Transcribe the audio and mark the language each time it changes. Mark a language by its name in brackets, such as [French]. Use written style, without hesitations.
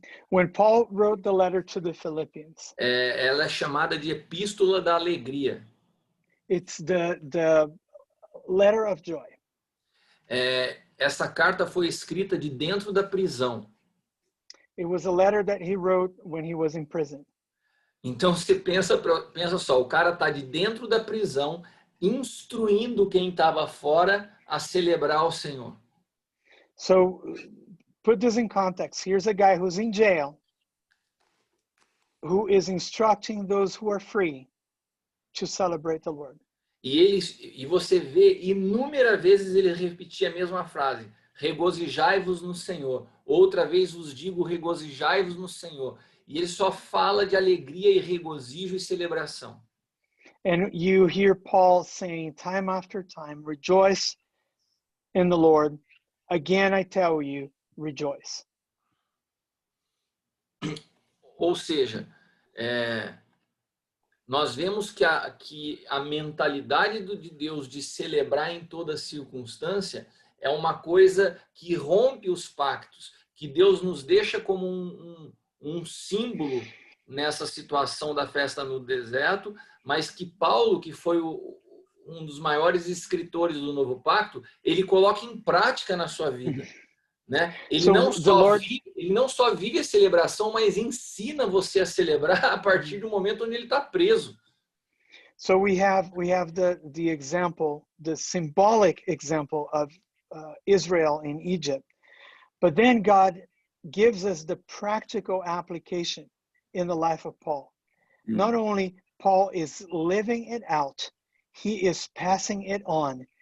[English] When Paul wrote the letter to the Philippians, [Portuguese] ela é chamada de Epístola da Alegria. [English] It's the letter of joy. [Portuguese] Essa carta foi escrita de dentro da prisão. [English] It was a letter that he wrote when he was in prison. [Portuguese] Então você pensa só, o cara tá de dentro da prisão, instruindo quem estava fora a celebrar o Senhor. [English] So put this in context. Here's a guy who's in jail, who is instructing those who are free to celebrate the Lord. [Portuguese] E você vê inúmeras vezes ele repetia a mesma frase: regozijai-vos no Senhor. Outra vez vos digo, regozijai-vos no Senhor. E ele só fala de alegria e regozijo e celebração. [English] And you hear Paul saying time after time, rejoice in the Lord. Again, I tell you, rejoice. [Portuguese] Ou seja, nós vemos que a mentalidade de Deus de celebrar em toda circunstância é uma coisa que rompe os pactos, que Deus nos deixa como um símbolo nessa situação da festa no deserto, mas que Paulo, que foi um dos maiores escritores do Novo Pacto, ele coloca em prática na sua vida. Né? Ele não só vive a celebração, mas ensina você a celebrar a partir do momento onde ele está preso. [English] So we have the example, the symbolic example of Israel in Egypt, but then God gives us the practical application in the life of Paul. Not only Paul is living it out, he is passing it on.